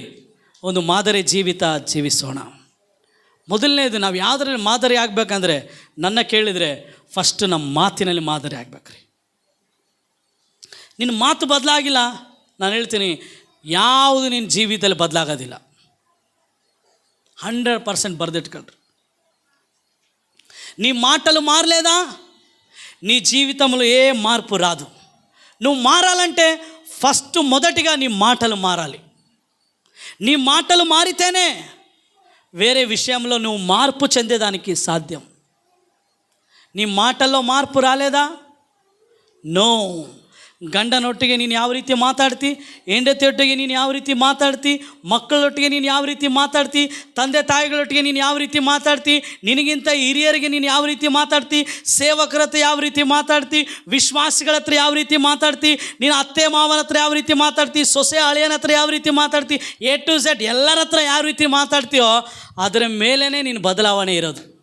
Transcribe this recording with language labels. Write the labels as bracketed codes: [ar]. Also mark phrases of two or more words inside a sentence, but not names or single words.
[kn] ಒಂದು ಮಾದರಿ ಜೀವಿತ ಜೀವಿಸೋಣ. ಮೊದಲನೇದು, ನಾವು ಯಾವುದರಲ್ಲಿ ಮಾದರಿ ಆಗಬೇಕಂದ್ರೆ, ನನ್ನ ಕೇಳಿದರೆ ಫಸ್ಟ್ ನಮ್ಮ ಮಾತಿನಲ್ಲಿ ಮಾದರಿ ಆಗ್ಬೇಕ್ರಿ. ನಿನ್ನ ಮಾತು ಬದಲಾಗಿಲ್ಲ, ನಾನು ಹೇಳ್ತೀನಿ, ಯಾವುದು ನಿನ್ನ ಜೀವಿತದಲ್ಲಿ ಬದಲಾಗೋದಿಲ್ಲ. [te] 100% బర్దిట్టుకోండి. నీ మాటలు మారలేదా, నీ జీవితంలో ఏ మార్పు రాదు. నువ్వు మారాలంటే ఫస్ట్ మొదటిగా నీ మాటలు మారాలి. నీ మాటలు మారితేనే వేరే విషయంలో నువ్వు మార్పు చెందేదానికి సాధ్యం. నీ మాటల్లో మార్పు రాలేదా, నో. [kn] ಗಂಡನೊಟ್ಟಿಗೆ ನೀನು ಯಾವ ರೀತಿ ಮಾತಾಡ್ತಿ, ಹೆಂಡತಿಯೊಟ್ಟಿಗೆ ನೀನು ಯಾವ ರೀತಿ ಮಾತಾಡ್ತಿ, ಮಕ್ಕಳೊಟ್ಟಿಗೆ ನೀನು ಯಾವ ರೀತಿ ಮಾತಾಡ್ತಿ, ತಂದೆ ತಾಯಿಗಳೊಟ್ಟಿಗೆ ನೀನು ಯಾವ ರೀತಿ ಮಾತಾಡ್ತಿ, ನಿನಗಿಂತ ಹಿರಿಯರಿಗೆ ನೀನು ಯಾವ ರೀತಿ ಮಾತಾಡ್ತಿ, ಸೇವಕರ ಹತ್ರ ಯಾವ ರೀತಿ ಮಾತಾಡ್ತಿ, ವಿಶ್ವಾಸಿಗಳ ಹತ್ರ ಯಾವ ರೀತಿ ಮಾತಾಡ್ತಿ, ನೀನು ಅತ್ತೆ ಮಾವನ ಹತ್ರ ಯಾವ ರೀತಿ ಮಾತಾಡ್ತಿ, ಸೊಸೆ ಅಳಿಯನ ಹತ್ರ ಯಾವ ರೀತಿ ಮಾತಾಡ್ತಿ, A to Z ಎಲ್ಲರ ಹತ್ರ ಯಾವ ರೀತಿ ಮಾತಾಡ್ತೀಯೋ ಅದರ ಮೇಲೇ ನೀನು ಬದಲಾವಣೆ ಇರೋದು.